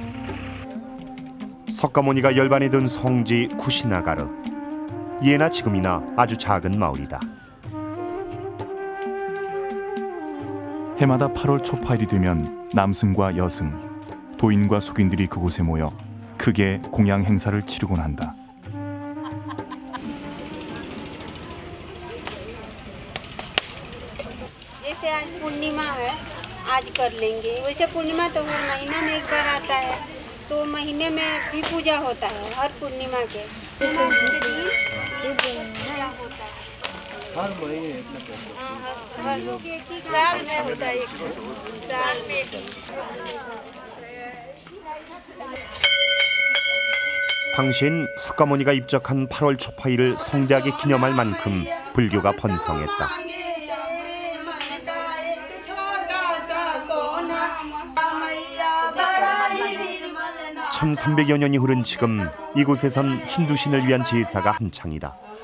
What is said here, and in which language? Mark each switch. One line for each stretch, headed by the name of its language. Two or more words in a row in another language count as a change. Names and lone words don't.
Korean: 석가모니가 열반에 든 성지 구시나가르. 예나 지금이나 아주 작은 마을이다. 해마다 8월 초파일이 되면 남승과 여승, 도인과 숙인들이 그곳에 모여 크게 공양 행사를 치르곤 한다.
Hindi: जैसे आज पूर्णिमा है आज कर लेंगे वैसे पूर्णिमा तो हर महीना में एक बार आता है तो महीने में भी पूजा होता है हर पूर्णिमा के पूजा होता है हर महीने हर लोग एक ही साल में होता है साल में
Korean: 당시엔 석가모니가 입적한 8월 초파일을 성대하게 기념할 만큼 불교가 번성했다. 1300여 년이 흐른 지금 이곳에선 힌두신을 위한 제사가 한창이다.